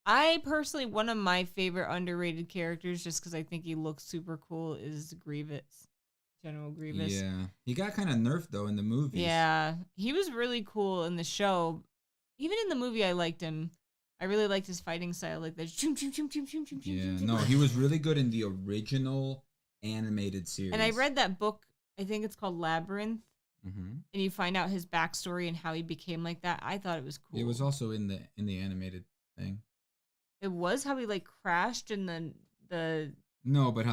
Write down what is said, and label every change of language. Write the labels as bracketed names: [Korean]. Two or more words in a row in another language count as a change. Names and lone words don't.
[English] I personally, one of my favorite underrated characters, just because I think he looks super cool, is Grievous, General Grievous. Yeah, he got kind of nerfed though in the movies. Yeah, he was really cool in the show. Even in the movie, I liked him. I really liked his fighting style, like the choom choom choom choom choom choom choom Yeah, choom no, choom. he was really good in the original animated And I series. read that book. I think it's called Labyrinth, Hmm. and you find out his backstory and how he became like that. I thought it was It was cool. also in the animated thing. It was how he like crashed, and then No, but how